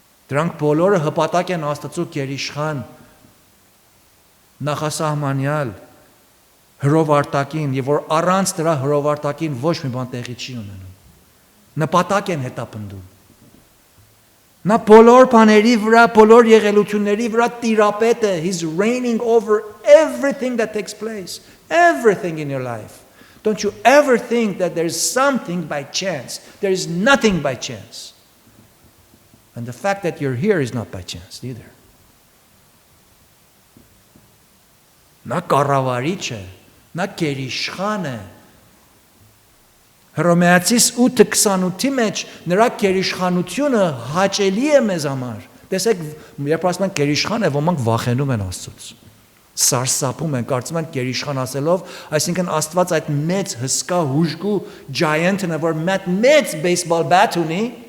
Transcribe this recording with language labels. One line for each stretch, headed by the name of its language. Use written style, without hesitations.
Armenian: Դրանք բոլորը հպատակ են Աստծո գերիշխան նախասահմանյալ հրովարտակին, եւ որ առանց դրա հրովարտակին ոչ մի բան տեղի չի ունենում։ Նպատակ են հետապնդում։ Նա բոլոր բաների վրա, բոլոր եղելությունների վրա տիրապետ է,
English: he's reigning over everything that takes place, everything in your life. Don't you ever think that there is something by chance. There is nothing by chance. And the fact that you're here is not by chance either.
Armenian: Նա կառավարիչ է, նա գերիշխան է։ Հռոմեացիս 8:28-ի մեջ նրա գերիշխանությունը հաճելի է մեզ համար։ Տեսեք, երբ ասում են գերիշխան է, ոմանք վախենում են Աստծուց։ Սարսափում են, կարծում են գերիշխան ասելով, այսինքն Աստված այդ մեծ հսկա հուժկու giant-ն է, որ մեծ baseball bat ունի,